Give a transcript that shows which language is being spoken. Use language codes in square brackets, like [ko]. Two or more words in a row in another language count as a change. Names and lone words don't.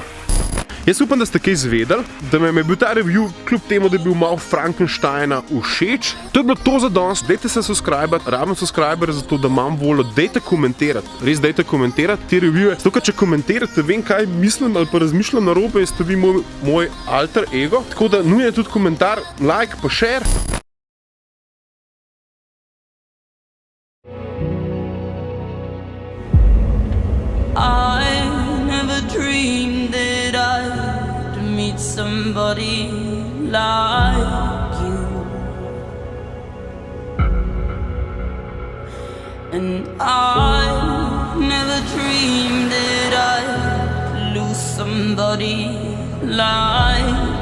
[sl] Jaz upam, da ste kaj izvedeli, da me je bil ta review, kljub temu, da je bil malo Frankensteina, všeč. To je bilo to za danes. Dajte se subscribe, rabim subscriber zato, da imam voljo. Dajte komentirati, res dajte komentirati te reviewje. Zato, ker če komentirate, vem, kaj mislim ali pa razmišljam narobe, ste vi moj alter ego. Tako da nujen tudi komentar, [en] like pa share. Somebody like you, and I never dreamed that I'd lose somebody like